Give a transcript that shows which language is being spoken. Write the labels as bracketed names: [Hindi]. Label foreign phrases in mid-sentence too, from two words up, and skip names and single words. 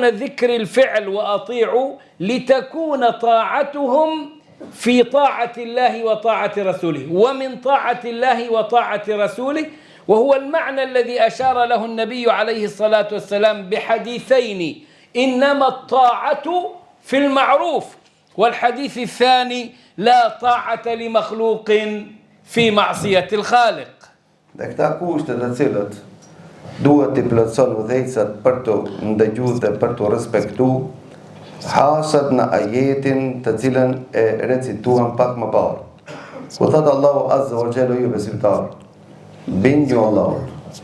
[Arabic] ذكر الفعل وأطيعوا لتكون طاعتهم في طاعة الله وطاعة رسوله، ومن طاعة الله وطاعة رسوله، وهو المعنى الذي أشار له النبي عليه الصلاة والسلام بحديثين: إنما الطاعة في المعروف، والحديث الثاني: لا طاعة لمخلوق في معصية الخالق. [Albanian] Dhe këta kushte të cilët duhet të plotëson udhëhecat për të ndëgjuar dhe për të respektuar, hasat në ajetin të cilën e recituam pak më parë. Ku thot Allahu [Arabic] عز وجل: [Albanian] ju besimtar, bindju Allahut.